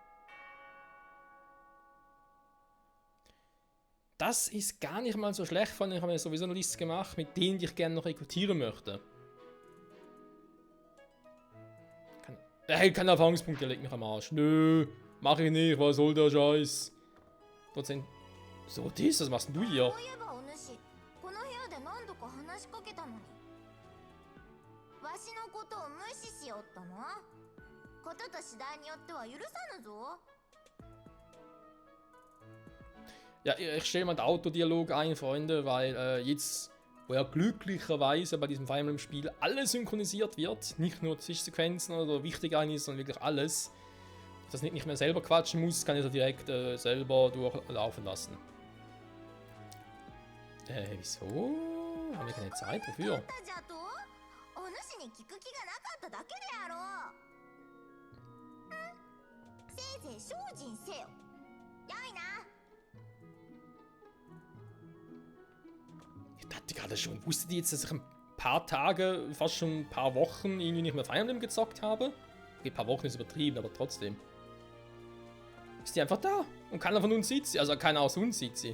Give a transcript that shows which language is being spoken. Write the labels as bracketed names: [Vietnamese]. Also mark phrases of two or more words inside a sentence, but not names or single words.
[German] Das ist gar nicht mal so schlecht, weil ich habe mir sowieso eine Liste gemacht, mit denen ich gerne noch rekrutieren möchte. Er hält keine Erfahrungspunkte, legt mich am Arsch. Nö, mach ich nicht, was soll der Scheiß? Prozent. So, was machst denn du hier? [Japanese] そういえばお主この部屋で何度か話しかけたのにわしのことを無視しよったのことと次第によっては許さぬぞ [German] Ja, ich stelle mal den Autodialog ein, Freunde, weil jetzt, wo ja glücklicherweise bei diesem Fire Emblem Spiel alles synchronisiert wird, nicht nur Zwischensequenzen oder wichtig ist, sondern wirklich alles, dass ich nicht mehr selber quatschen muss, kann ich das direkt selber durchlaufen lassen. Wieso? Haben wir keine Zeit dafür? [Japanese] だじゃとお主に聞く気がなかっただけであろうせいぜい精進せよよいな [German] Ich dachte gerade schon, wusstet ihr jetzt, dass ich ein paar Tage, fast schon ein paar Wochen irgendwie nicht mehr Fire Emblem gezockt habe? Okay, ein paar Wochen ist übertrieben, aber trotzdem. Ist die einfach da? Und keiner von uns sieht sie? Also keiner aus uns sieht sie.